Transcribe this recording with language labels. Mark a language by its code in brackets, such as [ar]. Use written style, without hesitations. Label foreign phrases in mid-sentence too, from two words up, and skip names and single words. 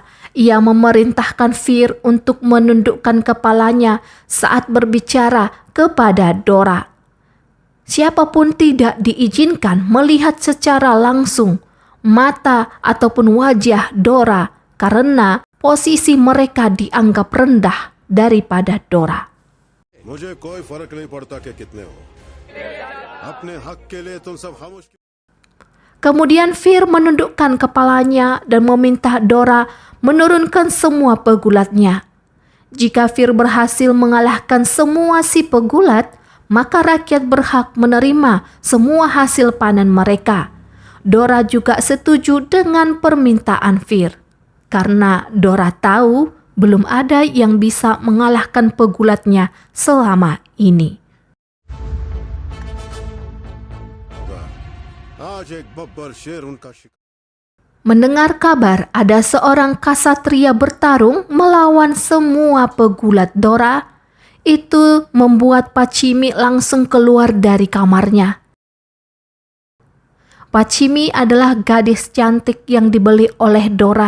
[id] Ia memerintahkan Fir untuk menundukkan kepalanya saat berbicara kepada Dora. Siapapun tidak diizinkan melihat secara langsung mata ataupun wajah Dora karena posisi mereka dianggap rendah daripada Dora. [hi] मुझे कोई फर्क नहीं पड़ता कि कितने हो अपने हक के लिए तुम सब खामोश क्यों? [id] Kemudian Fir menundukkan kepalanya dan meminta Dora menurunkan semua pegulatnya. Jika Fir berhasil mengalahkan semua si pegulat, maka rakyat berhak menerima semua hasil panen mereka. Dora juga setuju dengan permintaan Fir, karena Dora tahu belum ada yang bisa mengalahkan pegulatnya selama ini. [hi] आज एक बब्बर शेर उनका शिकार [id] Mendengar kabar ada seorang kasatria bertarung melawan semua pegulat Dora, itu membuat Pacimi langsung keluar dari kamarnya. Pacimi adalah gadis cantik yang dibeli oleh Dora.